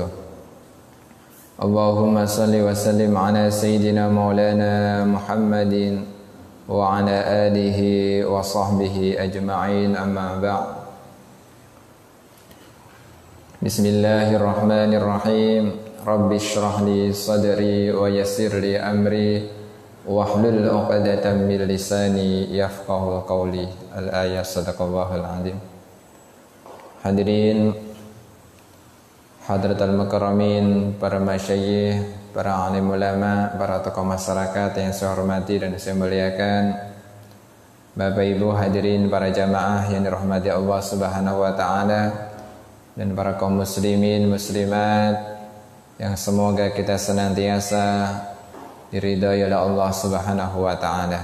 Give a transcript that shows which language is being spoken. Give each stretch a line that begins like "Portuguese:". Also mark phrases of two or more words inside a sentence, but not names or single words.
Arabic: اللهم صل وسلم على سيدنا مولانا محمد وعلى آله وصحبه أجمعين أما بعد. بسم الله الرحمن الرحيم. رب اشرح لي صدري ويسر لي أمري واحلل عقدة من لساني يفقهوا قولي. الآيات صدق الله العظيم. الحاضرين حضرات المكرمين,
Indonesian: para masyayikh, para alim ulama, para tokoh masyarakat yang saya hormati dan saya muliakan, Bapak Ibu hadirin para jamaah yang dirahmati Allah
Arabic: سبحانه وتعالى,
Indonesian: dan para kaum muslimin muslimat yang semoga kita senantiasa diridhai oleh Allah
Arabic: سبحانه وتعالى.